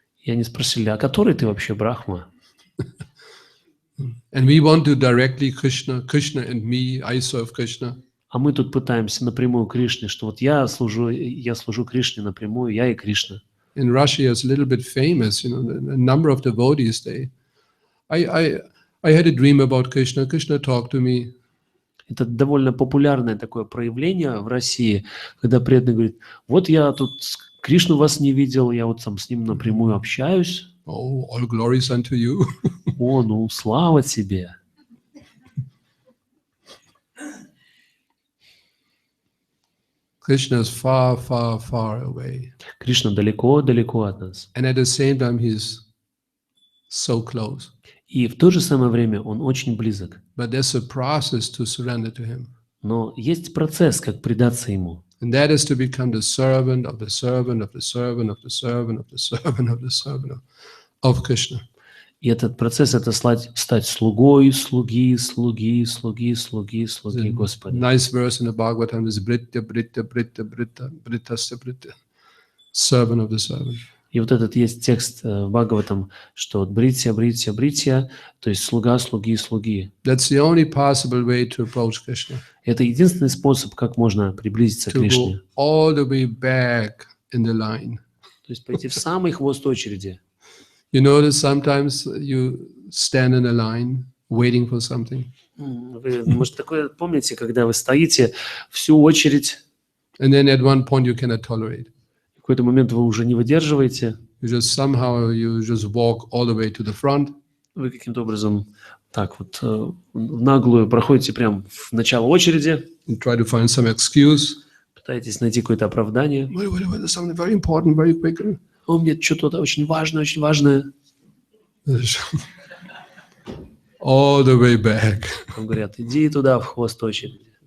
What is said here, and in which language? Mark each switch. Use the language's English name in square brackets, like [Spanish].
[Russian] И они спросили: а который ты вообще Брахма? [English] And we want to directly Krishna and me, I serve Krishna. [Russian] А мы тут пытаемся напрямую Кришне, что вот я служу Кришне напрямую, я и Кришна. [English] In Russia, it's a little bit famous, a number of devotees, I had a dream about Krishna. Krishna talked to me. [Russian] Это довольно популярное такое проявление в России, когда преданный говорит: вот я тут Кришну вас не видел, я вот там с ним напрямую общаюсь. [English] Oh, all glories unto you. [Russian] О, ну слава тебе. [English] Krishna is far, far, far away. [Russian] Кришна далеко-далеко от нас. [English] And at the same time, he's so close. [Russian] И в то же самое время он очень близок. [English] But there's a process to surrender to him. [Russian] Но есть процесс, как предаться ему. [English] And that is to become the servant of the servant of the servant of the servant of the servant of the servant of Krishna. [Russian] И этот процесс — это стать слугой, слуги Господа. [English] Nice verse in the Bhagavatam is Britya, Britya, Britya, Britya, Brittasya, Britya. Servant of the servant. [Russian] И вот этот есть текст в Бхагаватам, что вот бритья, то есть слуга, слуги. [English] That's the only possible way to approach Krishna. [Russian] Это единственный способ, как можно приблизиться к [English] To go [Russian] Кришне. [English] all the way back in the line. [Russian] То есть пойти в самый хвост очереди. [English] You notice sometimes you stand in a line waiting for something. [Russian] Вы, может, такое помните, когда вы стоите всю очередь, [English] And then at one point you cannot tolerate. [Russian] в какой-то момент вы уже не выдерживаете, [English] You just walk all the way to the front. [Russian] вы каким-то образом так вот в наглую проходите прям в начало очереди, [English] And try to find some excuse. [Russian] пытаетесь найти какое-то оправдание. [English] Wait, there's something very important, very quick. [Russian] У меня что-то очень важное. [English] All the way back. [Russian] Вам говорят, иди туда, в хвост очереди.